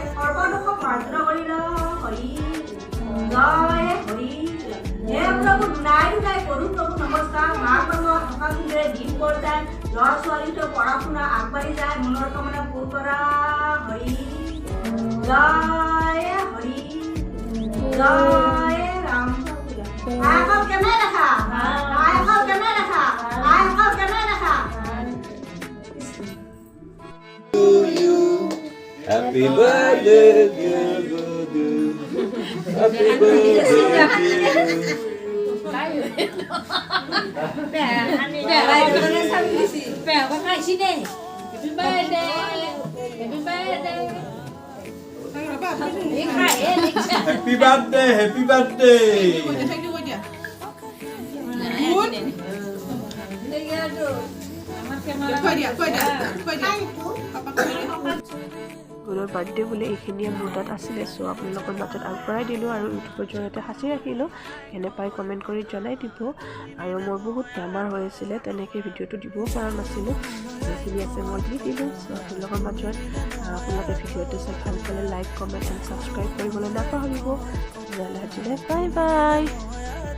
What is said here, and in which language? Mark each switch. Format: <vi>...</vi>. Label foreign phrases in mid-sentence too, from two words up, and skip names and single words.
<as>সৰ্বদোষক মাৰ্জনা কৰিল হৰি জয় হৰি হে প্ৰভু নাই নাই কৰো প্ৰভু নমস্কাৰ মাৰ বাবা সকালে দিন বৰ্তাই ল'ৰা ছোৱালীটো পঢ়া শুনা আগবাঢ়ি যায় মনৰ কামনা পূৰ কৰা হৰি জয় হৰি জয় ৰাম আইসকল কেনে দেখা আইসকল কেনে দেখা আইসকল কেনে দেখা</as> <en>Happy birthday dear Gudu Happy birthday to you Happy birthday, happy birthday.</en> <as>গুণৰ birthday বুলি এখিনিয়া মোটাত আহিলে, so আপোনালোকৰ মাজত আগবঢ়াই দিলোঁ আৰু YouTube জোৰাতে হাঁহি ৰাখিলোঁ এনে পাই comment কৰি জনাই দিব আৰু মোৰ বহুত বেমাৰ হৈছিল তেনেকে video টো দিব পৰা নাছিলোঁ এখিনি আছে মোৰ দি দিলোঁ so আপোনালোকৰ মাজত আপোনালোকে video টো চাই ভাল কʼলে</as> <en>like comment and subscribe</en> <as>কৰিবলৈ নাপাহৰিব</as> <en>bye bye.</en>